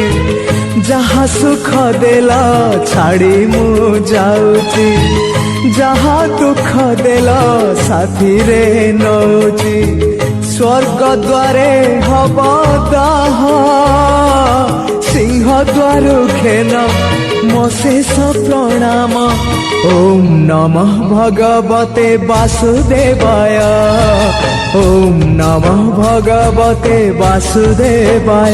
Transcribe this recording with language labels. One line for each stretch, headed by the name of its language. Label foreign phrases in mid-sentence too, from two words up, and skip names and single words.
Odia: ଯାହା ସୁଖ ଦେଲ ଛାଡ଼ି ମୁଁ ଯାଉଛି, ଯାହା ଦୁଖ ଦେଲ ସାଥୀ ରେ ନଉଛି। ସ୍ୱର୍ଗ ଦ୍ୱାରେ ହବ ଦାହ, ସିଂହ ଦ୍ୱାର ଘେନ ମୋ ଶେଷ ପ୍ରଣାମ।
Sanskrit: ओम नमः भगवते वासुदेवाय, ओम नमः भगवते वासुदेवाय।